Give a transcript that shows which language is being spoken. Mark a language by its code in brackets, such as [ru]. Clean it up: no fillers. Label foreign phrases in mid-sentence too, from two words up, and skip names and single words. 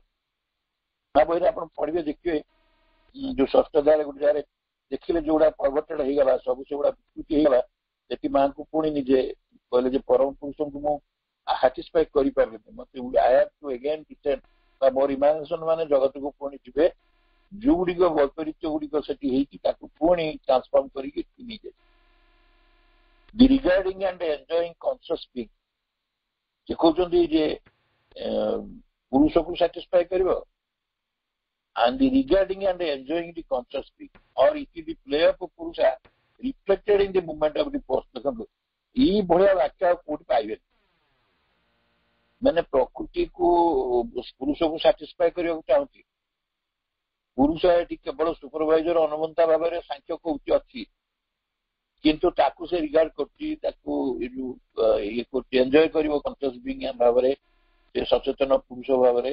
[or] ମହାବୀରେ ଆପଣ ପଢିବେ ଦେଖିବେ ଯୋଉ ଷଷ୍ଠ ଅଧ୍ୟାୟରେ ଗୋଟେ ଜାଗାରେ ଦେଖିଲେ ଯୋଉଗୁଡା ପର୍ବତଟା ହେଇଗଲା ସବୁ ସେଗୁଡା ବିକୃତି ହେଇଗଲା, ସେଠି ମାଙ୍କୁ ପୁଣି ନିଜେ କହିଲେ ଯେ ପରମ ପୁରୁଷଙ୍କୁ ମୁଁ ସାଟିସ୍ଫାଇ କରିପାରିଲିନି, ମତେ [en] I have to again descend [or] ବା ମୋର ଇମାଜିନେସନ ମାନେ ଜଗତକୁ ପୁଣି ଯିବେ ଯୋଉଗୁଡିକ ବୈପରୀତ୍ୟ ଗୁଡିକ ସେଠି ହେଇଛି ତାକୁ ପୁଣି ଟ୍ରାନ୍ସଫର୍ମ କରିକି ନେଇଯାଏ। [en] the regarding and enjoying conscious being, [or] ସେ କହୁଛନ୍ତି ଯେ ପୁରୁଷକୁ ସାଟିସ୍ଫାଇ କରିବ [en] and the regarding and enjoying the conscious being, or it is the play of Purusha reflected in the movement of the post. [or] ଦେଖନ୍ତୁ ଏଇ ଭଳିଆ ବାକ୍ୟ ଆଉ କୋଉଠି ପାଇବେନି। ମାନେ ପ୍ରକୃତିକୁ ପୁରୁଷକୁ ସାଟିସ୍ଫାଇ କରିବାକୁ ଚାହୁଁଛି, ପୁରୁଷ ଏଠି କେବଳ ସୁପରଭାଇଜର ଅନୁମନ୍ତା ଭାବରେ ସାଂଖ୍ୟ କହୁଛି ଅଛି, କିନ୍ତୁ ତାକୁ ସେ ରିଗାର୍ଡ କରୁଛି, ତାକୁ ଇଏ କରୁଛି, ଏନ୍ଜୟ କରିବ [en] conscious being [or] ଭାବରେ, ସେ ସଚେତନ ପୁରୁଷ ଭାବରେ।